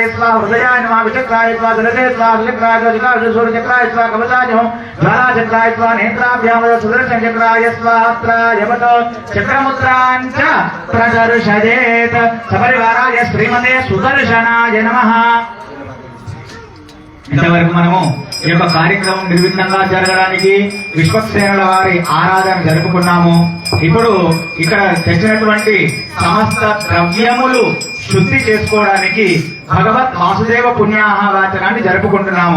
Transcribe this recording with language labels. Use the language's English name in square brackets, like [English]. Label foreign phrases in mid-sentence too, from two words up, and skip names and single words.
[Sanskrit] स्वाहा हृदयाय नमः विचक्राय स्वाहा धनते स्वाहा विचक्राय स्वाहा सूर्यचक्राय स्वाहा कवचाय नमः ज्वालाचक्राय स्वाहा नेत्राभ्याम सुदर्शन चक्राय स्वाहा त्रयवत चक्रमुद्रांच प्रदर्शयेत सपरिवाराय श्रीमते सुदर्शनाय नमः। [Telugu] ఇంతవరకు మనము ఈ యొక్క కార్యక్రమం నిర్విఘ్నంగా జరగడానికి విశ్వక్సేనుల వారి ఆరాధన జరుపుకున్నాము. ఇప్పుడు ఇక్కడ తెచ్చినటువంటి సమస్త ద్రవ్యములు శుద్ధి చేసుకోవడానికి భగవత్ వాసుదేవ పుణ్యాహవాచనాన్ని జరుపుకుంటున్నాము.